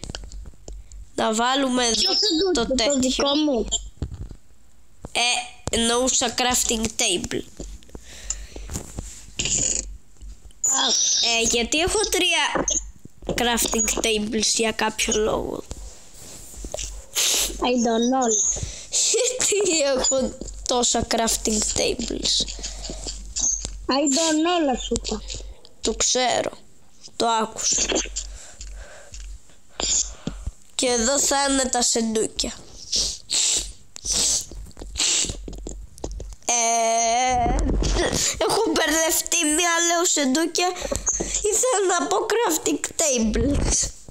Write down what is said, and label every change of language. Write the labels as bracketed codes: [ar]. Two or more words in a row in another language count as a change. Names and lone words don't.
[el] Να βάλουμε εδώ το τέτοιο. Το δικό μου. Εννοούσα [en] crafting table. [el] Γιατί έχω 3 [en] crafting tables [el] για κάποιο λόγο. [en] I don't know. [el] Γιατί έχω τόσα [en] crafting tables? I don't know, [el] σου είπα. Το ξέρω. Το άκουσα. Και εδώ θα είναι τα σεντούκια. Έχω μπερδευτεί, μία λέω σεντούκια, ήθελα να πω [en] crafting tables.